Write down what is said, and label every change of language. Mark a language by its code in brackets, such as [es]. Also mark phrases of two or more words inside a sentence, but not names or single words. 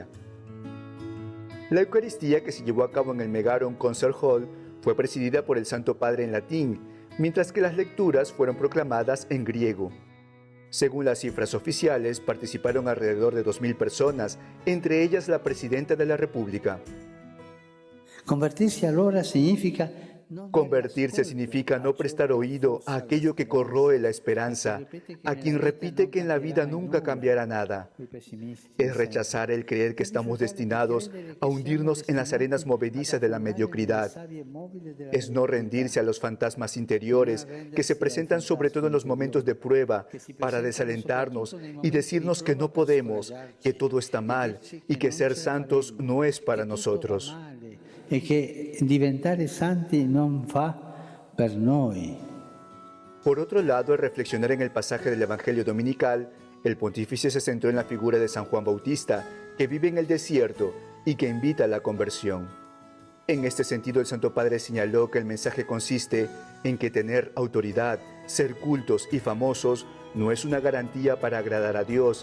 [es] La Eucaristía, que se llevó a cabo en el Megaron Concert Hall, fue presidida por el Santo Padre en latín, mientras que las lecturas fueron proclamadas en griego. Según las cifras oficiales, participaron alrededor de 2.000 personas, entre ellas la Presidenta de la República. [it] Convertirsi allora significa [es] Convertirse significa no prestar oído a aquello que corroe la esperanza, a quien repite que en la vida nunca cambiará nada. Es rechazar el creer que estamos destinados a hundirnos en las arenas movedizas de la mediocridad. Es no rendirse a los fantasmas interiores que se presentan sobre todo en los momentos de prueba para desalentarnos y decirnos que no podemos, que todo está mal y que ser santos no es para nosotros. [it] e che diventare santi non fa per noi. [es] Por otro lado, al reflexionar en el pasaje del Evangelio Dominical, el pontífice se centró en la figura de San Juan Bautista, que vive en el desierto y que invita a la conversión. En este sentido, el Santo Padre señaló que el mensaje consiste en que tener autoridad, ser cultos y famosos no es una garantía para agradar a Dios.